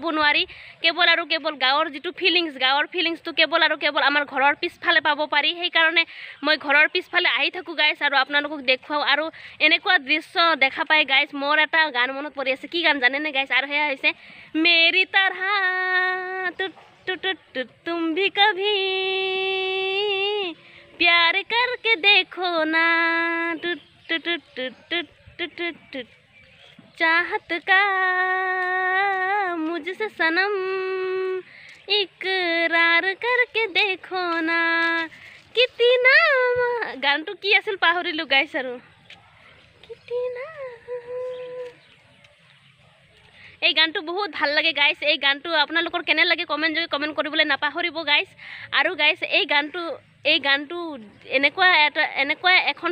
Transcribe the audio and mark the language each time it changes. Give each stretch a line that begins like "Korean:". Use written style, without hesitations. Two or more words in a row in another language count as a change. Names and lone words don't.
Assamese: নোৱাৰি কেৱল গাঁৱৰ যিটো গাঁৱৰ ফিলিংছটো কেৱল আমাৰ ঘৰৰ পিছফালে পাব পাৰি সেইকাৰণে মই ঘৰৰ পিছফালে আহি থাকোঁ গাইজ আৰু আপোনালোকক দেখুৱাওঁ আৰু এনেকুৱা দৃশ্য দেখা পাই গাইজ মোৰ এটা গান মনত পৰি আছে কি গান জানেনে গাইজ আৰু সেয়া হৈছে
Hindi: मेरी तरह तुम भी कभी प्यार करके देखो ना चाहत का मुझसे सनम इकरार करके देखो ना कितना
Assamese: गानটো কি আছিল পাহৰিলো গাইছ আৰু কিतना এই গানটো বহুত ভাল লাগে গাইছ এই গানটো আপোনালোকৰ কেনে লাগে কমেন্ট কৰিবলৈ নাপাহৰিব গাইছ আৰু গাইছ এই গানটো এনেকুৱা এখন